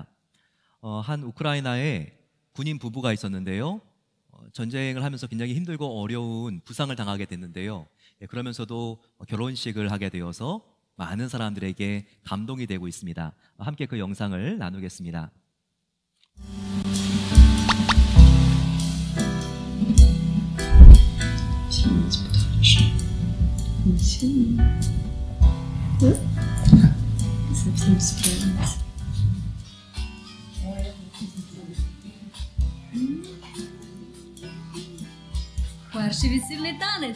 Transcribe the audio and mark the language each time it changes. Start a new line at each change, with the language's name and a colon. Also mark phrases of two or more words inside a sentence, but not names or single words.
Korean: 한 우크라이나에 군인 부부가 있었는데요. 전쟁을 하면서 굉장히 힘들고 어려운 부상을 당하게 됐는데요. 그러면서도 결혼식을 하게 되어서 많은 사람들에게 감동이 되고 있습니다. 함께 그 영상을 나누겠습니다.
Russian: Совсем справилась.
Ukrainian: Перший весільний танець.